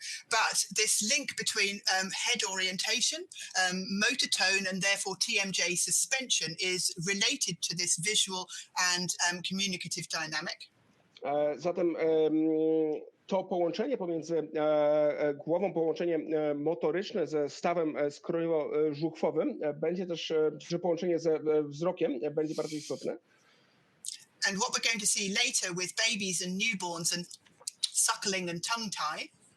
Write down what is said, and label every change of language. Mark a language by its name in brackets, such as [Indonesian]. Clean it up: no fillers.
[English] But this link between head orientation, motor tone, and therefore TMJ suspension is related to this visual and communicative dynamic. [Polish] Zatem to połączenie pomiędzy głową, połączenie motoryczne ze stawem skrojowo-żuchwowym będzie też, że połączenie ze wzrokiem będzie bardzo istotne. [English] And what we're going to see later with babies and newborns and suckling and tongue tie.